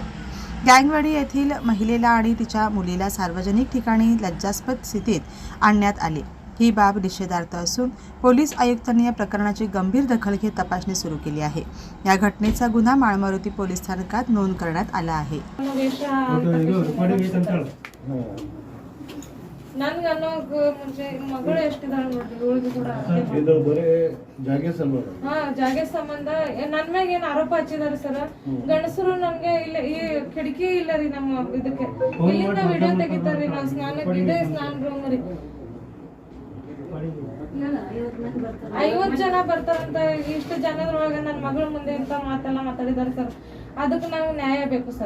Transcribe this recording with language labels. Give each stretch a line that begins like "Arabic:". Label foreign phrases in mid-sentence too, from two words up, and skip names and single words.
Marathi: गँगवाडी येथील महिलेला आणि तिच्या मुलीला सार्वजनिक ठिकाणी लज्जास्पद स्थितीत आणण्यात आले। ही बाब निषेधार्थ असून पोलीस आयुक्तांनी या प्रकरणाची गंभीर दखल घेत तपासणी सुरू केली आहे। या घटनेचा गुन्हा माळमारुती पोलीस स्थानकात नोंद करण्यात आला आहे।
Kannada: ಜಾಗೆ ಸಂಬಂಧ ನನ್ ಮ್ಯಾಗ ಏನ್ ಆರೋಪ ಹಚ್ಚಿದಾರೆ ಸರ್, ಗಂಡಸರು ನನ್ಗೆ ಇಲ್ಲ ಈ ಕಿಟಕಿ ಇಲ್ಲ ರೀ ನಮ್ಮ ಇದಕ್ಕೆ, ಇಲ್ಲಿಂದ ವಿಡಿಯೋ ತೆಗಿತಾರ್ರಿ, ನಾವ್ ಸ್ನಾನಕ್ಕೆ ಇದೆ ಸ್ನಾನ ರೂಮ್ ರೀ, 50 ಜನ ಬರ್ತಾರಂತ, ಇಷ್ಟು ಜನದೊಳಗೆ ನನ್ನ ಮಗಳ ಮುಂದೆ ಅಂತ ಮಾತೆಲ್ಲ ಮಾತಾಡಿದಾರೆ ಸರ್, ಅದಕ್ಕೆ ನಾವು ನ್ಯಾಯ ಬೇಕು ಸರ್।